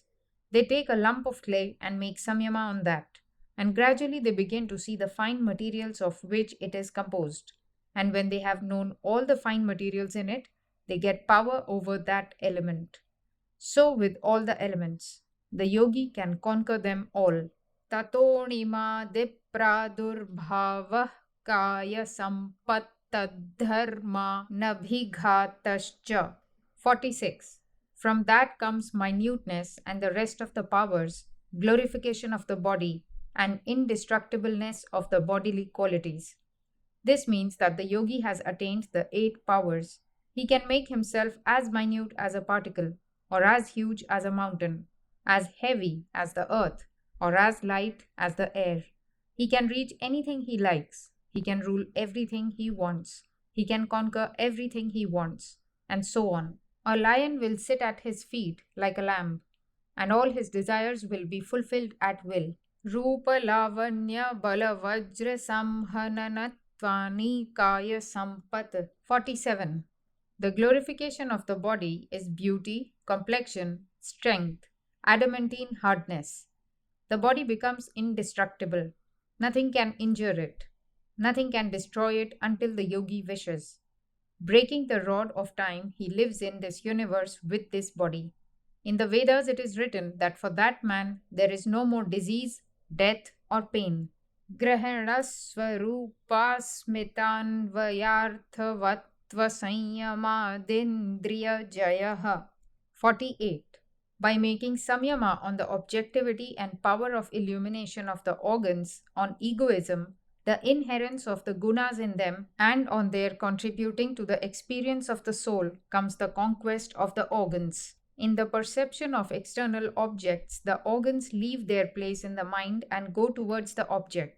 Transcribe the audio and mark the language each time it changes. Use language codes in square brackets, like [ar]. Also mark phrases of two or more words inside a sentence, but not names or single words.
[en] They take a lump of clay and make samyama on that, and gradually they begin to see the fine materials of which it is composed. And when they have known all the fine materials in it, they get power over that element. So, with all the elements, the yogi can conquer them all. [sa] ततोणिमा दिप्रादुर्भावः काय सम्पत्तद्धर्म नभिघातश्च. [en] 46. From that comes minuteness and the rest of the powers, glorification of the body, and indestructibleness of the bodily qualities. This means that the yogi has attained the 8 powers. He can make himself as minute as a particle, or as huge as a mountain, as heavy as the earth, or as light as the air. He can reach anything he likes. He can rule everything he wants. He can conquer everything he wants, and so on. A lion will sit at his feet like a lamb, and all his desires will be fulfilled at will. [sa] रूप लावण्य बल वज्र संहननत्वानि काय सम्पत्. [en] 47. The glorification of the body is beauty, complexion, strength, adamantine hardness. The body becomes indestructible. Nothing can injure it. Nothing can destroy it until the yogi wishes. Breaking the rod of time, he lives in this universe with this body. In the Vedas, it is written that for that man there is no more disease, death, or pain. [sa] ग्रहणस्वरूपस्मितान्वयार्थवत्त्वसंयमादिन्द्रिय 48. [en] By making samyama on the objectivity and power of illumination of the organs, on egoism, the inherence of the gunas in them, and on their contributing to the experience of the soul, comes the conquest of the organs. In the perception of external objects, the organs leave their place in the mind and go towards the object.